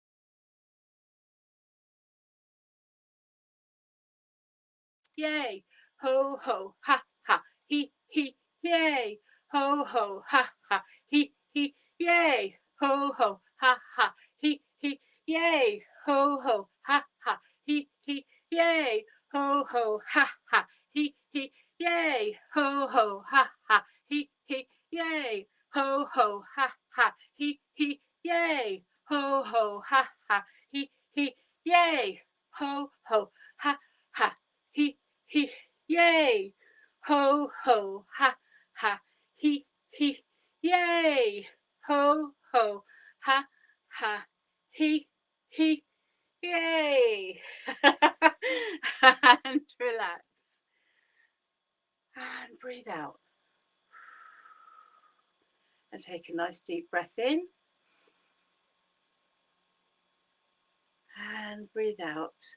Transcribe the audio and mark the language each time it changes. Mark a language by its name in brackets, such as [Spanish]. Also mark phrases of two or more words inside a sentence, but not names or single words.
[English] Yay. ho ho ha ha, he yay, ho ho ha ha, he yay, ho ho ha ha, he yay, ho ho ha ha, he yay, ho ho ha ha, he yay, ho ho ha ha, he yay, ho ho ha ha, he yay, ho ho ha ha, he yay, ho ho ha ha, he yay, ho ho ha ha, he yay, ho ho ha ha, he yay. And relax and breathe out and take a nice deep breath in and breathe out.